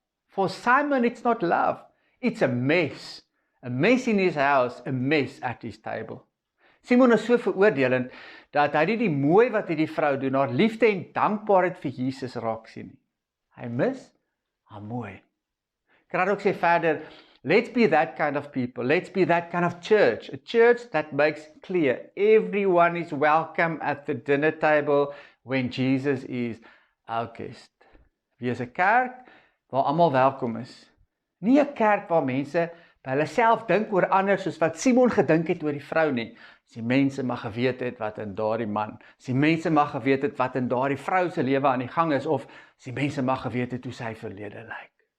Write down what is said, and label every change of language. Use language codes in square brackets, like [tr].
[en] For Simon it's not love, it's a mess in his house, a mess at his table. [af] Simon is so veroordelend, dat hy nie die mooi wat hy die vrou doen, haar liefde en dankbaarheid vir Jesus raak sien nie. Hy mis haar mooi. Kan ook sê verder, [en] let's be that kind of people, let's be that kind of church, a church that makes clear everyone is welcome at the dinner table when Jesus is our guest. [af] Wees 'n kerk waar almal welkom is. Nie 'n kerk waar mense by hulle self dink oor ander soos wat Simon gedink het oor die vrou nie. As die mense mag geweet het wat in daardie man, as die mense mag geweet het wat in daardie vrou se lewe aan die gang is, of as die mense mag geweet het hoe sy verlede lyk.